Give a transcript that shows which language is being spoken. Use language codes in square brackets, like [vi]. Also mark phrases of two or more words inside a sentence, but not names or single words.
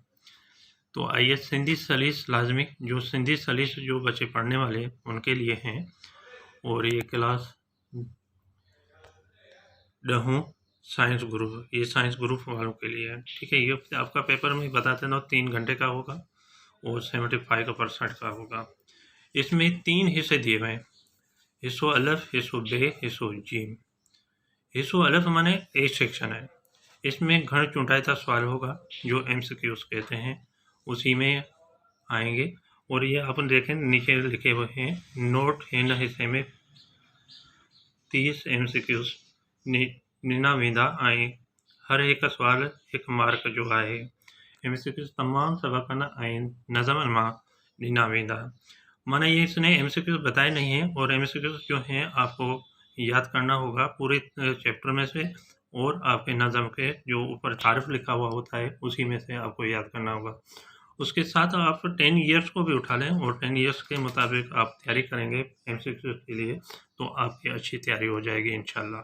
[ur] تو آئیے سندھی سلیس لازمی، جو سندھی سلیس جو بچے پڑھنے والے ہیں ان کے لیے ہیں، اور یہ کلاس 10 سائنس گروپ، یہ سائنس گروپ والوں کے لیے ہے. ٹھیک ہے، یہ آپ کا پیپر میں بتا دینا 3 گھنٹے کا ہوگا اور 75% کا ہوگا. اس میں 3 حصے دیے ہوئے ہیں, [sd] हिस्सो अलफ, हिस्सो बे, हिस्सो जीम। हिस्सो अलफ [ur] مانے اے سیکشن ہے، اس میں [sd] घण चुंटाईता सवाल [ur] ہوگا جو MCQs کہتے ہیں، اسی میں آئیں گے. اور یہ اپن دیکھیں نیچے لکھے ہوئے ہیں نوٹ, [sd] हिन हिस्से में 30 MCQs निना वेंदा आहिनि। हर एक सवाल 1 मार्क जो आहे। MCQs तमाम सबकनि आहिनि, नज़म मां ॾिना वेंदा। [ur] مانا یہ اس نے MCQs بتائے نہیں ہیں، اور MCQs جو ہیں آپ کو یاد کرنا ہوگا پورے چیپٹر میں سے، اور آپ کے نظم کے جو اوپر تعریف لکھا ہوا ہوتا ہے اسی میں سے آپ کو یاد کرنا ہوگا. اس کے ساتھ آپ 10 ایئرز کو بھی اٹھا لیں اور 10 ایئرز کے مطابق آپ تیاری کریں گے MCQs کے لیے تو آپ کی اچھی تیاری ہو جائے گی ان شاء اللہ.